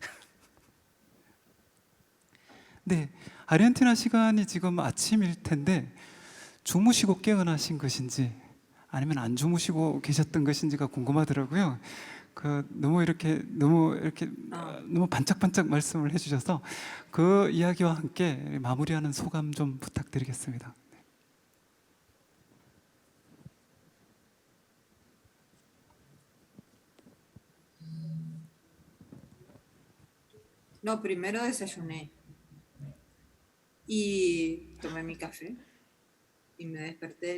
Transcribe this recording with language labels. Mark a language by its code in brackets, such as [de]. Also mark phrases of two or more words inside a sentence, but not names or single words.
[ko] 네, 아르헨티나 시간이 지금 아침일 텐데 주무시고 깨어나신 것인지 아니면 안 주무시고 계셨던 것인지가 궁금하더라고요. 너무 반짝반짝 말씀을 해주셔서 그 이야기와 함께 마무리하는 소감 좀 부탁드리겠습니다. [es] No, primero desayuné y tomé mi café y me desperté.